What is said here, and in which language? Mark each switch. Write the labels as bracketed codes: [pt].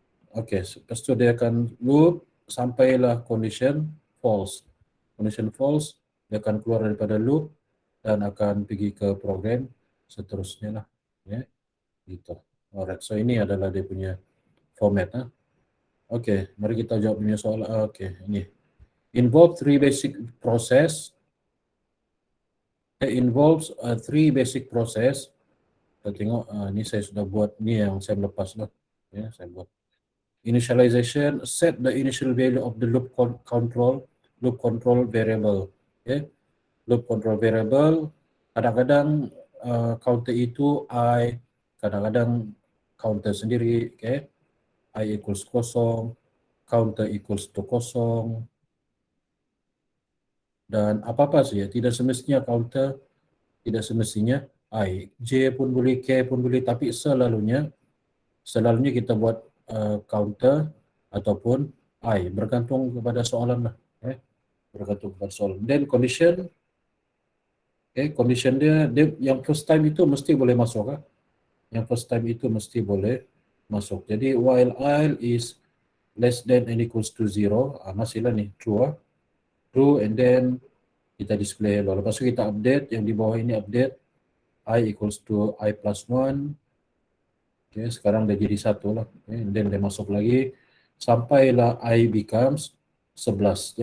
[ms] Okay, lepas itu dia akan loop sampailah condition false. Condition false, dia akan keluar daripada loop dan akan pergi ke program seterusnya lah. Ya, gitu. [en] Alright, so [ms] ini adalah dia punya format. Okay, mari kita jawab punya soalan. Okay, ini. [en] Involve three basic process. It involves three basic process. [ms] Kita tengok, ini saya sudah buat, ini yang saya lepas lah. Ya, saya buat. [en] Initialization, set the initial value of the loop control variable. Okay. [ms] Loop control variable, kadang-kadang counter itu I, kadang-kadang counter sendiri. Okay. [en] I equals 0, counter equals to 0, [ms] dan apa-apa saja, tidak semestinya counter, tidak semestinya I. J pun boleh, K pun boleh, tapi selalunya kita buat counter ataupun I, bergantung kepada soalan lah. Bergantung kepada soalan. [en] Then condition, condition [ms] dia yang first time itu mesti boleh masuk. Yang [en] first time [ms] itu mesti boleh masuk. Jadi [en] while I is less than and equals to 0, [ms] masihlah nih [en] true. True, and then [ms] kita [en] display hello. [ms] Lepas itu kita [en] update, [ms] yang di bawah ini [en] update I equals to I plus 1. [ms] Okay, sekarang dia jadi 1 lah. [en] Okay, and then [ms] dia masuk lagi sampailah [en] I becomes 11.